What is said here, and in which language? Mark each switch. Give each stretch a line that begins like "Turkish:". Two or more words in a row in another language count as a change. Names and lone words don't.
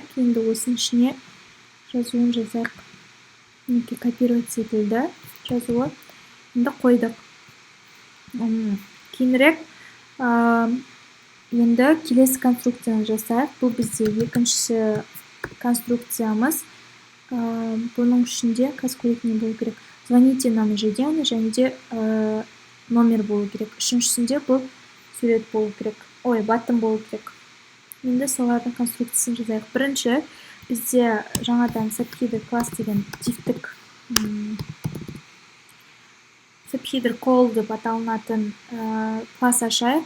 Kazakh: Енді осының ішіне жазуын жазайық. Мінекей копировать етілді жазуы. Енді қойдық. Кейінірек енді келесі конструкцияны жасайық. Бұл бізде екінші конструкциямыз. Бұның ішінде не болу керек?
Russian: Звоните нам ежедневно,
Kazakh: және де номер болу керек. Үшіншісінде бұл сурет болу керек. Баттон болу керек. Енді солардың конструкциясын жазайық. Бірінші бізде жаңадан subheader класс деген дивтік subheader call деп аталынатын класс ашайық.